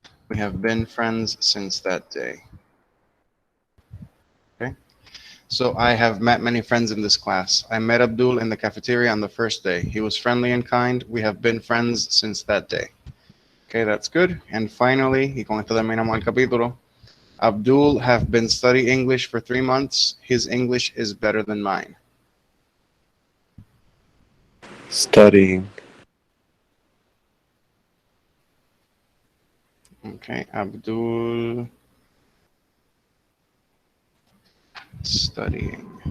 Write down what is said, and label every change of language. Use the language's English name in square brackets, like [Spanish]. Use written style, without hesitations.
[English] We have been friends since that day. Okay. So I have met many friends in this class. I met Abdul in the cafeteria on the first day. He was friendly and kind. We have been friends since that day. Okay, that's good. And finally, [Spanish] y con esto terminamos el capítulo. [English] Abdul have been studying English for 3 months. His English is better than mine. Studying. Okay, Abdul studying.